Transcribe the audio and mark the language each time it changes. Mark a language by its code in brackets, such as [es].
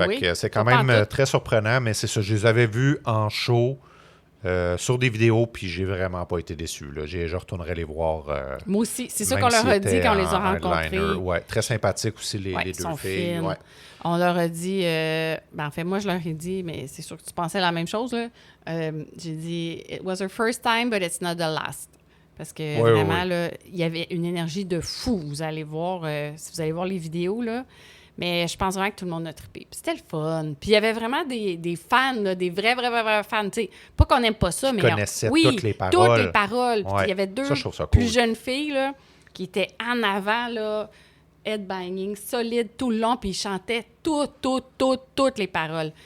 [fr] fait que c'est quand même très surprenant, mais c'est ça. Je les avais vus en show sur des vidéos, puis j'ai vraiment pas été déçu. Là. Je retournerai les voir. Moi aussi. C'est ça qu'on leur a dit quand on les a rencontrés. Ouais, très sympathiques aussi, les deux filles. Ouais. On leur a dit... en fait, moi, je leur ai dit, mais c'est sûr que tu pensais la même chose. Là. J'ai dit, [en] it was her first time, but it's not the last. [fr] Parce que vraiment, là, il y avait une énergie de fou. Vous allez voir, si vous allez voir les vidéos, là. Mais je pense vraiment que tout le monde a trippé. Puis c'était le fun. Puis il y avait vraiment des fans, là, des vrais fans. T'sais, pas qu'on n'aime pas ça, mais... Ils connaissaient toutes les paroles. Toutes les paroles. Puis il y avait deux plus jeunes filles là, qui étaient en avant, là, headbanging, solide tout le long, puis ils chantaient toutes les paroles.